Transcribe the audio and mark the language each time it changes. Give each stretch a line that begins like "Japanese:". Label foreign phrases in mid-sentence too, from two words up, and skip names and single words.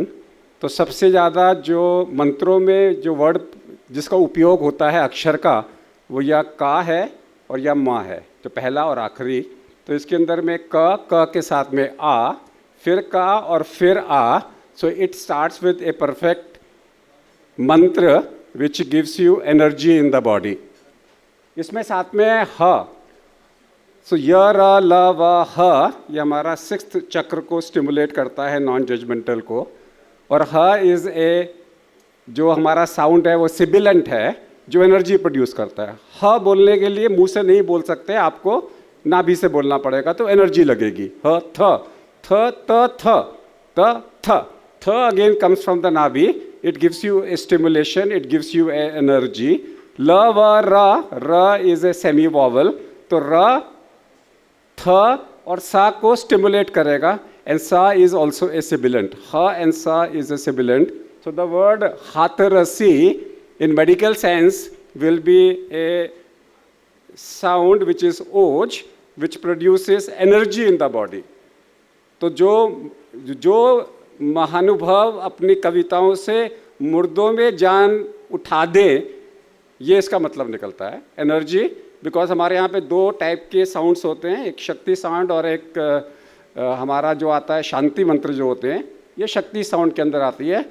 Hindi: तो सबसे ज़्यादा जो मंत्रों में जो वर्ड जिसका उपयोग होता है अक्षर का, वो या का है और या माँ है, तो पहला और आखिरी। तो इसके अंदर में क के साथ में आ, फिर का और फिर आ।
English: So it starts with a perfect mantra which gives you energy in the body.
Hindi: इसमें साथ में ह, सो य र ल व ह, ये हमारा 6th चक्र को स्टिमुलेट करता है,
English: non judgmental
Hindi: को। और ह
English: is a,
Hindi: जो हमारा साउंड है वो सिबिलेंट है, जो एनर्जी प्रोड्यूस करता है। ह बोलने के लिए मुंह से नहीं बोल सकते, आपको नाभि से बोलना पड़ेगा, तो एनर्जी लगेगी। ह थ थ त थ त थ थ
English: again comes from the नाभि। It gives you a stimulation, it gives you a energy. ल व र is a semi vowel,
Hindi: तो र थ और सा को स्टिमुलेट करेगा,
English: and सा is also a sibilant। ह and सा is a sibilant। So the word Hatharasi in medical sense will be a sound which is oj, which produces energy in the body.
Hindi: तो जो महानुभव अपनी कविताओं से मुर्दों में जान उठा दे, ये इसका मतलब निकलता है, एनर्जी। बिकॉज हमारे यहाँ पे 2 टाइप के साउंड्स होते हैं, एक शक्ति साउंड और एक हमारा जो आता है शांति मंत्र जो होते हैं, ये शक्ति साउंड के अंदर आती है।